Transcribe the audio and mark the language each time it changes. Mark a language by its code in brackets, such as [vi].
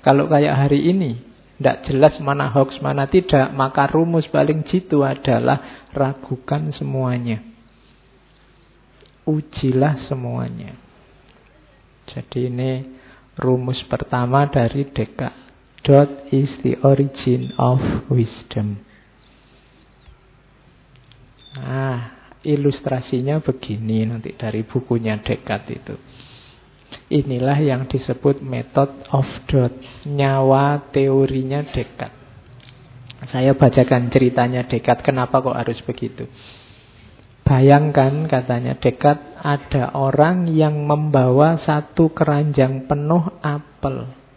[id] Kalau kayak hari ini enggak jelas mana hoax mana tidak, maka rumus paling jitu adalah ragukan semuanya, ujilah semuanya. Jadi ini rumus pertama dari dekat. [en] Doubt is the origin of wisdom. [id] Nah, ilustrasinya begini nanti dari bukunya Descartes itu. Inilah yang disebut method of doubt, nyawa teorinya Descartes. Saya bacakan ceritanya Descartes, kenapa kok harus begitu. Bayangkan, katanya Descartes, ada orang yang membawa satu keranjang penuh apel.